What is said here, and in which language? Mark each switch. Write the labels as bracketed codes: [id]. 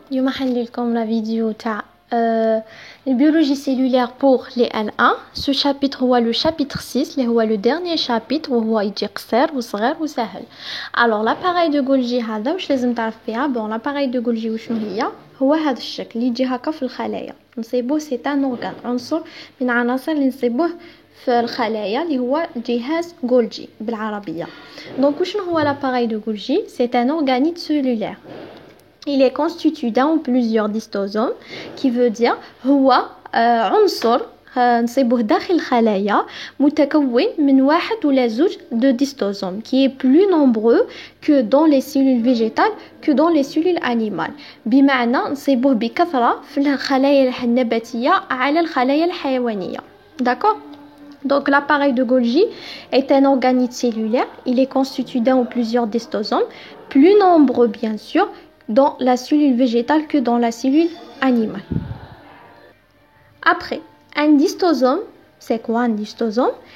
[ar] اليوم حندير لكم [fr] la vidéo [ar] تاع البيولوجie [fr] cellulaire pour les [ar] L1. [fr] Ce chapitre [ar] هو [fr] le chapitre [ar] 6 اللي هو [fr] le dernier chapitre [ar] وهو يجي قصير وصغير وسهل. [fr] Alors l'appareil de Golgi [ar] هذا واش لازم تعرف فيها؟ [fr] bon l'appareil de Golgi [ar] وشنو هي؟ هو هذا الشكل اللي يجي هكا في الخلايا. نصيبوه [fr] سي ان اورغان [ar] عنصر من عناصر اللي نصيبوه في الخلايا اللي هو جهاز Golgi بالعربية. [fr] donc [ar] وشنو هو [fr] l'appareil de Golgi؟ c'est un organe cellulaire. Il est constitué d'un ou plusieurs dystosomes qui veut dire [ar] هو عنصر نصيبوه داخل الخلايا متكون من واحد ولا زوج [fr] de dystosomes qui est plus nombreux que dans les cellules végétales que dans les cellules animales. [ar] بمعنى نصيبوه بكثرة في الخلايا النباتية على الخلايا الحيوانية. [fr] D'accord? Donc l'appareil de Golgi est un organe cellulaire. Il est constitué d'un ou plusieurs dystosomes, plus nombreux bien sûr dans la cellule végétale que dans la cellule animale. Après, un dystosome, c'est quoi un dystosome?